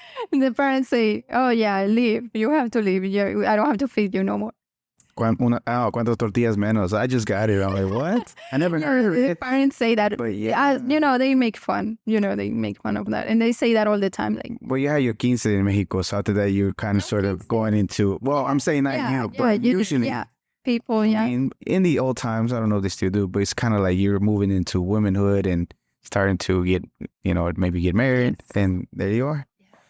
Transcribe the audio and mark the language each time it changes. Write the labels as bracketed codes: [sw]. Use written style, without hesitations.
[en] The parents say, "Oh yeah, leave. You have to leave. I don't have to feed you no more." [es] ¿Cuántas tortillas menos? [en] I just got it. I'm like, what? I never heard The it. parents say that. But yeah. They make fun. They make fun of that, and they say that all the time. Like, Well, you had your 15 in Mexico, so after that, you're kind of sort of going into, well, I'm saying not you, but usually. People, yeah. I mean, in the old times, I don't know if they still do, but it's kind of like you're moving into womanhood and starting to get, maybe get married, and there you are. Yeah.